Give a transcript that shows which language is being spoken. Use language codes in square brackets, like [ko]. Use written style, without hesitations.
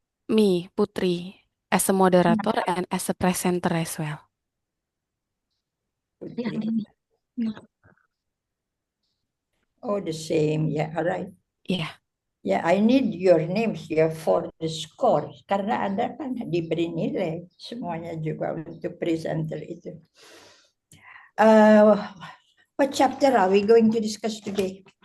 [en] Me, Putri, as a moderator and as a presenter as well. Oh, the same. Yeah, all right. Yeah. Ya, I need your names ya for the score. [id] Karena Anda kan diberi nilai semuanya juga untuk presenter itu. [en] What chapter are we going to discuss today?